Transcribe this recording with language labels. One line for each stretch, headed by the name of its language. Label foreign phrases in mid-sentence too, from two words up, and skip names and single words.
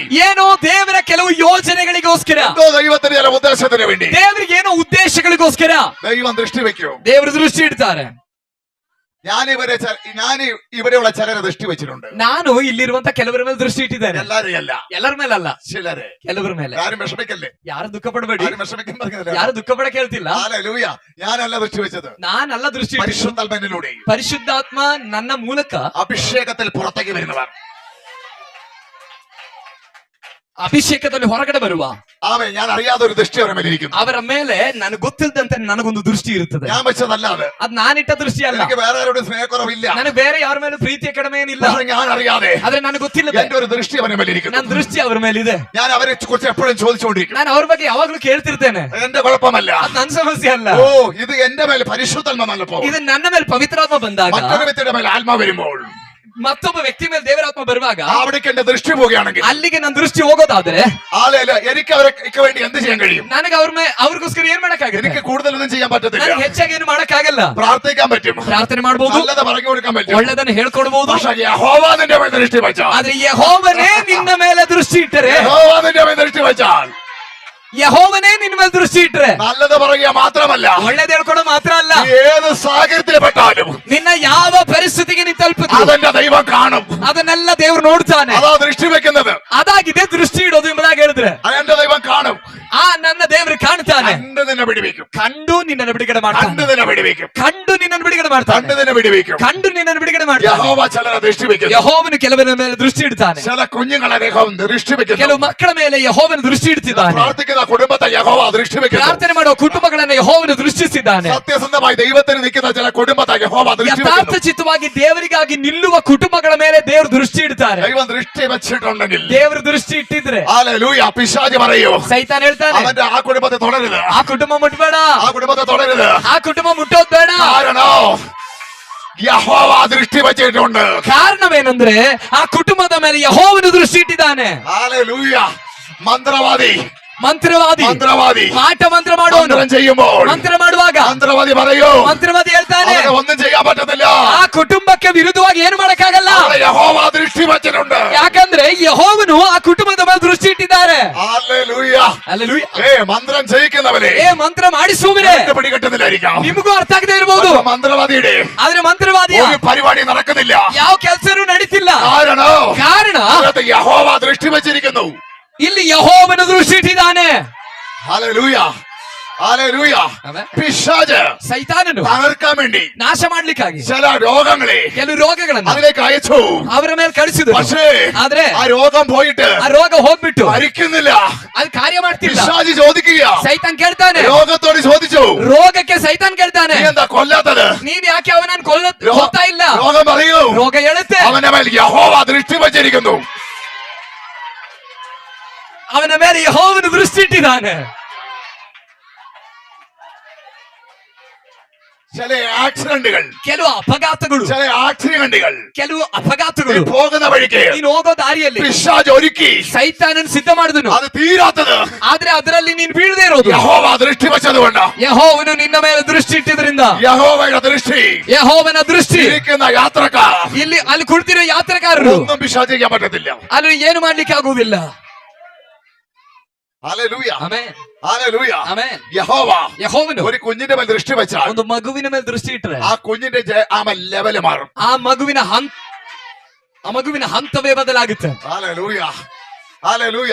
Kannada: ಏನೋ ದೇವರ ಕೆಲವು ಯೋಜನೆಗಳಿಗೋಸ್ಕರ,
Malayalam: എന്തോ ദൈവത്തിന്റെ ചില ഉദ്ദേശത്തിന് വേണ്ടി
Kannada: ದೇವರಿಗೆ ಏನೋ ಉದ್ದೇಶಗಳಿಗೋಸ್ಕರ
Malayalam: ദൈവം ദൃഷ്ടി വെക്കും.
Kannada: ದೇವರು ದೃಷ್ಟಿ ಇಡ್ತಾರೆ.
Malayalam: ഞാൻ ഇവിടെയുള്ള ചിലരെ ദൃഷ്ടി വെച്ചിട്ടുണ്ട്.
Kannada: ನಾನು ಇಲ್ಲಿರುವಂತ ಕೆಲವರ ಮೇಲೆ ದೃಷ್ಟಿ ಇಟ್ಟಿದ್ದೇನೆ.
Malayalam: എല്ലാരും അല്ല,
Kannada: ಎಲ್ಲರ ಮೇಲಲ್ಲ,
Malayalam: ചിലരെ.
Kannada: ಕೆಲವರ ಮೇಲೆ.
Malayalam: ആരും വിഷമിക്കല്ലേ,
Kannada: ಯಾರು ದುಃಖ ಪಡಬೇಡಿ,
Malayalam: ആരും വിഷമിക്കാൻ പറഞ്ഞില്ല.
Kannada: ಯಾರು ದುಃಖ ಪಡ ಕೇಳ್ತಿಲ್ಲ.
Malayalam: ഹല്ലേലൂയ. ഞാനല്ല ദൃഷ്ടി വെച്ചത്,
Kannada: ನಾನಲ್ಲ ದೃಷ್ಟಿ ಇಟ್ಟಿದ್ದು.
Malayalam: പരിശുദ്ധാത്മാവിലൂടെ,
Kannada: ಪರಿಶುದ್ಧಾತ್ಮ ನನ್ನ ಮೂಲಕ
Malayalam: അഭിഷേകത്തിൽ പുറത്തേക്ക് വരുന്നവർ,
Kannada: ಅಭಿಷೇಕದಲ್ಲಿ ಹೊರಗಡೆ ಬರುವ
Malayalam: ആമേൻ. ഞാൻ അറിയാതെ ഒരു ദൃഷ്ടി അവരെ മേലിരിക്കുന്നു.
Kannada: ಅವರ ಮೇಲೆ ನನಗೆ ಗೊತ್ತಿಲ್ಲದಂತೆ ನನಗೊಂದು ದೃಷ್ಟಿ ಇರುತ್ತದೆ.
Malayalam: ഞാൻ വെച്ചതല്ലാതെ,
Kannada: ಅದ್ ನಾನಿಟ್ಟ ದೃಷ್ಟಿ ಅಲ್ಲ.
Malayalam: എനിക്ക് വേറെ ആരോടും സ്നേഹക്കുറവില്ല,
Kannada: ನನಗೆ ಬೇರೆ ಯಾರ ಮೇಲೂ ಪ್ರೀತಿಯ ಕಡಿಮೆ ಏನಿಲ್ಲ.
Malayalam: പക്ഷേ ഞാൻ അറിയാതെ
Kannada: ಆದ್ರೆ ನನಗೆ ಗೊತ್ತಿಲ್ಲದೆ
Malayalam: എന്റെ ഒരു ദൃഷ്ടി അവരെ മേലിരിക്കുന്നു.
Kannada: ನನ್ನ ದೃಷ್ಟಿ ಅವರ ಮೇಲಿದೆ.
Malayalam: ഞാൻ അവരെ കുറിച്ച് എപ്പോഴും ചോദിച്ചുകൊണ്ടിരിക്കും.
Kannada: ನಾನು ಅವ್ರ ಬಗ್ಗೆ ಯಾವಾಗ್ಲೂ ಕೇಳ್ತಿರ್ತೇನೆ.
Malayalam: എന്റെ കുഴപ്പമല്ല,
Kannada: ಅದು ನನ್ನ ಸಮಸ್ಯೆ ಅಲ್ಲ.
Malayalam: ഓ ഇത് എന്റെ മേൽ പരിശുദ്ധാത്മ വന്നപ്പോൾ,
Kannada: ಇದು ನನ್ನ ಮೇಲೆ ಪವಿತ್ರಾತ್ಮ ಬಂದಾಗ,
Malayalam: മറ്റൊരു വ്യക്തിയുടെ മേൽ ആത്മാ വരുമ്പോൾ,
Kannada: ಮತ್ತೊಬ್ಬ ವ್ಯಕ್ತಿ ಮೇಲೆ ದೇವರಾತ್ಮ ಬರುವಾಗ
Malayalam: അവിടേക്ക് എന്റെ ദൃഷ്ടി പോവുകയാണെങ്കിൽ,
Kannada: ಅಲ್ಲಿಗೆ ನನ್ನ ದೃಷ್ಟಿ ಹೋಗೋದಾದ್ರೆ
Malayalam: എനിക്ക് അവർക്ക് വേണ്ടി എന്ത് ചെയ്യാൻ കഴിയും?
Kannada: ನನಗೆ ಅವ್ರಿಗೋಸ್ಕರ ಏನ್ ಮಾಡಕ್ಕಾಗುತ್ತೆ?
Malayalam: എനിക്ക് കൂടുതലൊന്നും ചെയ്യാൻ പറ്റത്തില്ല.
Kannada: ನನಗೆ ಹೆಚ್ಚಾಗಿ ಏನು ಮಾಡಕ್ಕಾಗಲ್ಲ.
Malayalam: പ്രാർത്ഥിക്കാൻ പറ്റും,
Kannada: ಪ್ರಾರ್ಥನೆ ಮಾಡಬಹುದು,
Malayalam: നല്ലത് പറഞ്ഞു കൊടുക്കാൻ പറ്റും,
Kannada: ಒಳ್ಳೆದನ್ನು ಹೇಳ್ಕೊಡ್ಬಹುದು.
Malayalam: പക്ഷേ യഹോവ നിന്റെ മേൽ ദൃഷ്ടി വെച്ചാൽ,
Kannada: ಆದ್ರೆ ಯೆಹೋವನೇ ನಿನ್ನ ಮೇಲೆ ದೃಷ್ಟಿ ಇಟ್ಟರೆ,
Malayalam: യഹോവ നിന്റെ മേൽ ദൃഷ്ടി വെച്ചാൽ,
Kannada: ಯೆಹೋವನೇ ನಿನ್ನ ಮೇಲೆ ದೃಷ್ಟಿ ಇಟ್ಟರೆ,
Malayalam: നല്ലത് പറയുക മാത്രമല്ല,
Kannada: ಒಳ್ಳೇದು ಹೇಳ್ಕೊಡೋ ಮಾತ್ರ ಅಲ್ಲ,
Malayalam: ഏത് സാഹചര്യത്തിൽ പെട്ടാലും
Kannada: ನಿನ್ನ ಯಾವ ಪರಿಸ್ಥಿತಿಗೆ ನೀ ತಲುಪುತ್ತೆ
Malayalam: അതെന്റെ ദൈവം കാണും.
Kannada: ಅದನ್ನೆಲ್ಲ ದೇವ್ರು ನೋಡ್ತಾನೆ.
Malayalam: അതാ ദൃഷ്ടി വെക്കുന്നത്,
Kannada: ಅದಾಗಿದೆ ದೃಷ್ಟಿ ಇಡೋದು ಎಂಬುದಾಗಿ ಹೇಳಿದ್ರೆ,
Malayalam: അതെന്റെ ദൈവം കാണും.
Kannada: ನನ್ನ ದೇವರು ಕಾಣ್ತಾನೆ.
Malayalam: കണ്ട് നിന്നെ പിടിവിക്കും,
Kannada: ಕಂಡು ನಿನ್ನನ್ನು ಬಿಡುಗಡೆ
Malayalam: കണ്ട്
Kannada: ಮಾಡ್ತಾನೆ.
Malayalam: നിന്നെ പിടിവിക്കും,
Kannada: ಕಂಡು ನಿನ್ನನ್ನು ಬಿಡುಗಡೆ ಮಾಡ್ತಾನೆ.
Malayalam: കണ്ട് നിന്നെ പിടിവിക്കും.
Kannada: ಕಂಡು ನಿನ್ನನ್ನು ಬಿಡುಗಡೆ ಮಾಡ್ತಾನೆ.
Malayalam: യഹോവ ചിലരെ ദൃഷ്ടി വെക്കുന്നു.
Kannada: ಯೆಹೋವನು ಕೆಲವರ ಮೇಲೆ ದೃಷ್ಟಿ ಇಡ್ತಾನೆ.
Malayalam: ചില കുഞ്ഞുങ്ങളെ ദൈവം ദൃഷ്ടി വെക്കുന്നു.
Kannada: ಕೆಲವು ಮಕ್ಕಳ ಮೇಲೆ ಯೆಹೋವನು ದೃಷ್ಟಿ ಇಡ್ತಿದ್ದಾನೆ.
Malayalam: പ്രാർത്ഥിക്കുന്ന കുടുംബത്തെ യഹോവ ദൃഷ്ടി വെക്കുന്നു.
Kannada: ಪ್ರಾರ್ಥನೆ ಮಾಡುವ ಕುಟುಂಬಗಳನ್ನು ಯೆಹೋವನು ದೃಷ್ಟಿಸಿದ್ದಾನೆ.
Malayalam: സത്യസന്ധമായി ദൈവത്തിന് നിൽക്കുന്ന ചില കുടുംബത്തെ യഹോവ ദൃഷ്ടി
Kannada: ಯಥಾರ್ಥ
Malayalam: വെക്കുന്നു.
Kannada: ಚಿತ್ತವಾಗಿ ದೇವರಿಗಾಗಿ ನಿಲ್ಲುವ ಕುಟುಂಬಗಳ ಮೇಲೆ ದೇವರು ದೃಷ್ಟಿ ಇಡ್ತಾರೆ.
Malayalam: ദൈവം ദൃഷ്ടി വെച്ചിട്ടുണ്ടെങ്കിൽ,
Kannada: ದೇವರು ದೃಷ್ಟಿ ಇಟ್ಟಿದ್ರೆ
Malayalam: ഹല്ലേലൂയ, പിശാച് പറയൂ,
Kannada: ಸೈತಾನ್ ಹೇಳ್ತಾನೆ,
Malayalam: അവന്റെ ആ കുടുംബത്തെ തുടരുത്,
Kannada: ಆ ಕುಟುಂಬ ಮುಟ್ಬೇಡ,
Malayalam: ആ കുടുംബത്തെ തുടരുത്.
Kannada: ಆ ಕುಟುಂಬ ಮುಟ್ಟೋದ್ ಬೇಡ.
Malayalam: കാരണോ യഹോവ ദൃഷ്ടി വെച്ചിട്ടുണ്ട്.
Kannada: ಕಾರಣವೇನೆಂದ್ರೆ ಆ ಕುಟುಂಬದ ಮೇಲೆ ಯೆಹೋವನು ದೃಷ್ಟಿ ಇಟ್ಟಿದ್ದಾನೆ.
Malayalam: ഹല്ലേലൂയ. മന്ത്രവാദി
Kannada: ಮಂತ್ರವಾದಿ
Malayalam: മന്ത്രവാദി
Kannada: ಮಾಟ ಮಂತ್ರ ಮಾಡುವವನು
Malayalam: മന്ത്രം ചെയ്യുമ്പോൾ
Kannada: ಮಂತ್ರ ಮಾಡುವಾಗ
Malayalam: മന്ത്രവാദി പറയൂ
Kannada: ಮಂತ್ರವಾದಿ ಹೇಳ್ತಾನೆ
Malayalam: അവന് ഒന്നും ചെയ്യാൻ പറ്റത്തില്ല.
Kannada: ಆ ಕುಟುಂಬಕ್ಕೆ ವಿರುದ್ಧವಾಗಿ ಏನು ಮಾಡಕ್ಕಾಗಲ್ಲ.
Malayalam: അവിടെ യഹോവ ദൃഷ്ടി വച്ചിട്ടുണ്ട്.
Kannada: ಯಾಕಂದ್ರೆ ಯೆಹೋವನು ಆ ಕುಟುಂಬದ ಮೇಲೆ ದೃಷ್ಟಿ ಇಟ್ಟಿದ್ದಾರೆ.
Malayalam: ഹല്ലേലൂയ.
Kannada: ಹಲ್ಲೆಲೂಯ.
Malayalam: മന്ത്രം ചെയ്യിക്കുന്നവരെ
Kannada: ಮಂತ್ರ ಮಾಡಿಸುವವರೇ
Malayalam: പിടികിട്ടുന്നില്ലായിരിക്കാം.
Kannada: ನಿಮಗೂ ಅರ್ಥ ಆಗದೆ ಇರಬಹುದು.
Malayalam: മന്ത്രവാദിയുടെ
Kannada: ಆದ್ರೆ ಮಂತ್ರವಾದಿಯ
Malayalam: ഒരു പരിപാടി നടക്കുന്നില്ല.
Kannada: ಯಾವ ಕೆಲಸನೂ ನಡೀತಿಲ್ಲ. ಕಾರಣ
Malayalam: യഹോവ ദൃഷ്ടി വച്ചിരിക്കുന്നു.
Kannada: ಇಲ್ಲಿ ಯೆಹೋವನ ದೃಷ್ಟಿ ಇಟ್ಟಿದ್ದಾನೆ.
Malayalam: ഹല്ലേലൂയ. ഹല്ലേലൂയ. പിശാച്
Kannada: ಸೈತಾನನು
Malayalam: തകർക്കാൻ വേണ്ടി
Kannada: ನಾಶ ಮಾಡ್ಲಿಕ್ಕಾಗಿ
Malayalam: ചില രോഗങ്ങളെ
Kannada: ಕೆಲವು ರೋಗಗಳನ್ನು
Malayalam: അതിലേക്ക് അയച്ചു.
Kannada: ಅವರ ಮೇಲೆ ಕಳಿಸಿದ್ರು.
Malayalam: പക്ഷേ
Kannada: ಆದ್ರೆ
Malayalam: ആ രോഗം പോയിട്ട്
Kannada: ಆ ರೋಗ ಹೋಗ್ಬಿಟ್ಟು
Malayalam: മരിക്കുന്നില്ല.
Kannada: ಅದು ಕಾರ್ಯ ಮಾಡ್ತಿಲ್ಲ.
Malayalam: പിശാച് ചോദിക്കുക,
Kannada: ಸೈತಾನ್ ಕೇಳ್ತಾನೆ,
Malayalam: രോഗത്തോട് ചോദിച്ചു,
Kannada: ರೋಗಕ್ಕೆ ಸೈತಾನ್ ಕೇಳ್ತಾನೆ,
Malayalam: നീ എന്താ കൊല്ലാത്തത്?
Kannada: ನೀವ್ ಯಾಕೆ ಅವನನ್ನು ಕೊಲ್ತಾ ಇಲ್ಲ?
Malayalam: രോഗം പറയൂ,
Kannada: ರೋಗ ಹೇಳುತ್ತೆ
Malayalam: അവന്റെ മേൽ യഹോവ ദൃഷ്ടി വച്ചിരിക്കുന്നു.
Kannada: ಅವನ ಮೇಲೆ ಯೆಹೋವನ ದೃಷ್ಟಿ ಇಟ್ಟಿದ್ದಾನೆ.
Malayalam: ചില ആക്സിഡന്റുകൾ,
Kannada: ಕೆಲವು ಅಪಘಾತಗಳು,
Malayalam: ചില ആക്സിഡന്റുകൾ
Kannada: ಕೆಲವು ಅಪಘಾತಗಳು
Malayalam: പോകുന്ന വഴിക്ക്
Kannada: ನೀನು ಹೋಗೋ ದಾರಿಯಲ್ಲಿ
Malayalam: പിശാച് ഒരുക്കി
Kannada: ಸೈತಾನನ್ ಸಿದ್ಧ ಮಾಡಿದನು.
Malayalam: അത് തീരാത്തത്
Kannada: ಆದ್ರೆ ಅದರಲ್ಲಿ ನೀನು ಬೀಳದೆ ಇರೋದು
Malayalam: യഹോവ ദൃഷ്ടി വെച്ചതുകൊണ്ട്.
Kannada: ಯೆಹೋವನು ನಿನ್ನ ಮೇಲೆ ದೃಷ್ಟಿ ಇಟ್ಟಿದ್ರಿಂದ.
Malayalam: യഹോവയുടെ ദൃഷ്ടി
Kannada: ಯೆಹೋವನ ದೃಷ್ಟಿ
Malayalam: ഇരിക്കുന്ന യാത്രക്കാർ,
Kannada: ಅಲ್ಲಿ ಕುಳಿತಿರೋ ಯಾತ್ರಗಾರರು
Malayalam: ഒന്നും പിശാച് ചെയ്യാൻ പറ്റത്തില്ല.
Kannada: ಅಲ್ಲಿ ಏನು ಮಾಡ್ಲಿಕ್ಕೆ ಆಗುವುದಿಲ್ಲ.
Malayalam: ഹല്ലേലൂയ.
Kannada: ಆಮೆನ್.
Malayalam: ഹല്ലേലൂയ.
Kannada: ಆಮೆನ್.
Malayalam: യഹോവ ഒരു കുഞ്ഞിന്റെ മേൽ ദൃഷ്ടി വെച്ചാൽ
Kannada: ಒಂದು ಮಗುವಿನ ಮೇಲೆ ದೃಷ್ಟಿ ಇಟ್ಟರೆ
Malayalam: ആ കുഞ്ഞിന്റെ ലെവല് മാറും.
Kannada: ಆ ಮಗುವಿನ ಹಂತವೇ ಬದಲಾಗುತ್ತೆ.
Malayalam: ഹല്ലേലൂയ. ഹല്ലേലൂയ.